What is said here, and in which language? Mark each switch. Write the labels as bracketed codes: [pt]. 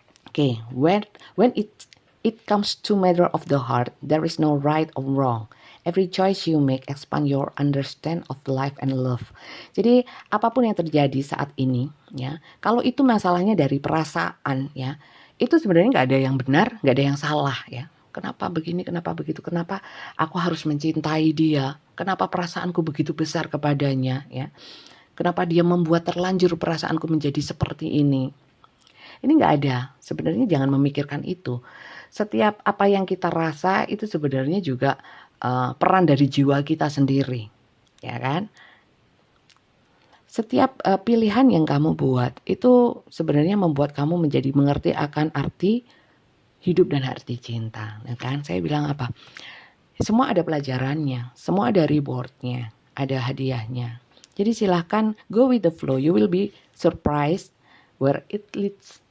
[en] Okay, when it comes to matter of the heart, there is no right or wrong. Every choice you make expand your understand of life and love. [id] Jadi apapun yang terjadi saat ini, ya, kalau itu masalahnya dari perasaan, ya, itu sebenarnya nggak ada yang benar, nggak ada yang salah, ya. Kenapa begini, kenapa begitu, kenapa aku harus mencintai dia, kenapa perasaanku begitu besar kepadanya, ya. Kenapa dia membuat terlanjur perasaanku menjadi seperti ini. Ini nggak ada. Sebenarnya jangan memikirkan itu. Setiap apa yang kita rasa itu sebenarnya juga peran dari jiwa kita sendiri. Ya kan? Setiap pilihan yang kamu buat itu sebenarnya membuat kamu menjadi mengerti akan arti hidup dan arti cinta. Ya kan? Saya bilang apa? Semua ada pelajarannya, semua ada rewardnya, ada hadiahnya. Jadi silahkan [en] go with the flow. You will be surprised where it leads.